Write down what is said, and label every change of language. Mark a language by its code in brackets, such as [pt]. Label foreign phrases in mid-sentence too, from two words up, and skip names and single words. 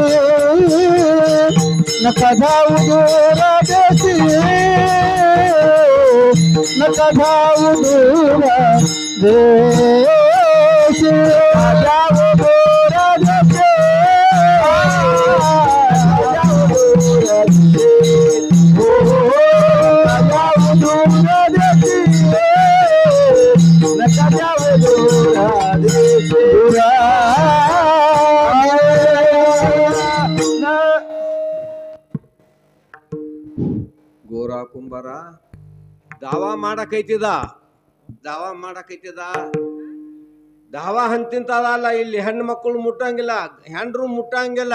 [mr] नका जाऊ दूर देशी, नका जाऊ दूर देशी, जाऊ दूर देशी, जाऊ दूर देशी, जाऊ दूर देशी, नका जाऊ दूर देशी. [kn] ಗೋರಾ ಕುಂಬಾರ ದಾವಾ ಮಾಡಕೈತಿದ, ದಾವಾ ಮಾಡಕೈತಿದ. ದಾವಾ ಹಂತಿಂತದಲ್ಲ, ಇಲ್ಲಿ ಹೆಣ್ಣು ಮಕ್ಕಳು ಮುಟ್ಟಂಗಿಲ್ಲ, ಹೆಂಡ್ರು ಮುಟ್ಟಂಗಿಲ್ಲ.